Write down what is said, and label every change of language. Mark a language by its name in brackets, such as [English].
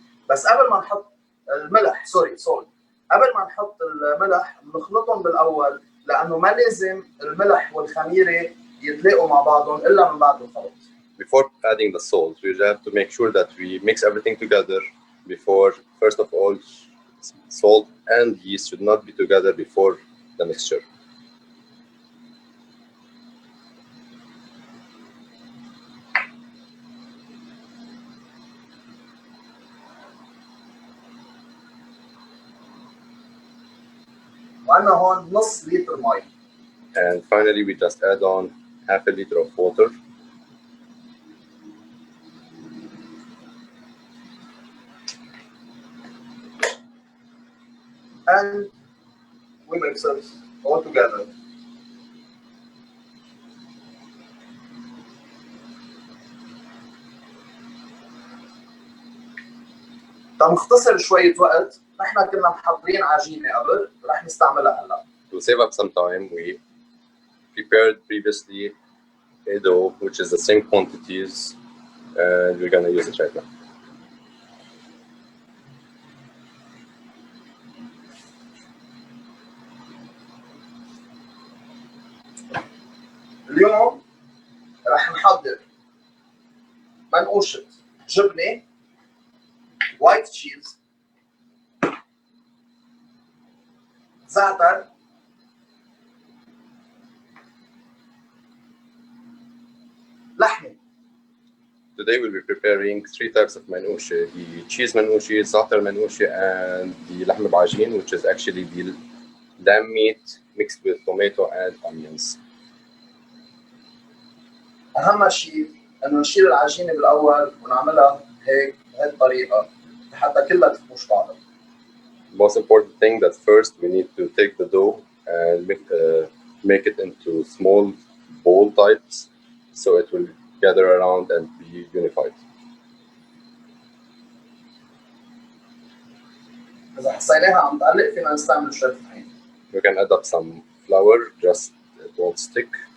[Arabic] بس قبل ما نحط الملح salt. قبل ما نحط الملح بنخلطهم بالاول، لانه ما لازم الملح والخميره يتلاقوا مع بعضهم الا من بعد الخلط. [English] Before adding the salt, we have to make sure that we mix everything together before. First of all, salt and yeast should not be together before the mixture. [Arabic] وعندنا هون نص لتر مي. [English] And finally, we just add on half a liter of water. And we mix it all together. [Arabic] تمختصر شوية وقت، نحن كنا محضرين عجينة قبل، رح نستعملها هلا. [English] To save up some time, we prepared previously a dough, which is the same quantities, and we're gonna use it right now. [Arabic] اليوم رح نحضر منقوشة جبنة، [English] white cheese, [Arabic] زعتر، لحمة. [English] Today we'll be preparing 3 types of manouche: the cheese manouche, zaatar manouche, and the lahm bajin, which is actually the lamb meat mixed with tomato and onions. [Arabic] أهم شيء انه نشيل العجينه بالاول ونعملها هيك بهي الطريقه حتى كلها تفوش بعضها. [English] Most important thing that first we need to take the dough and make it into small ball types so it will gather around and be unified. [Arabic] اذا حسيناها عم تقلق فينا نستعمل شويه طحين. [English] You can add up some flour, just it won't stick.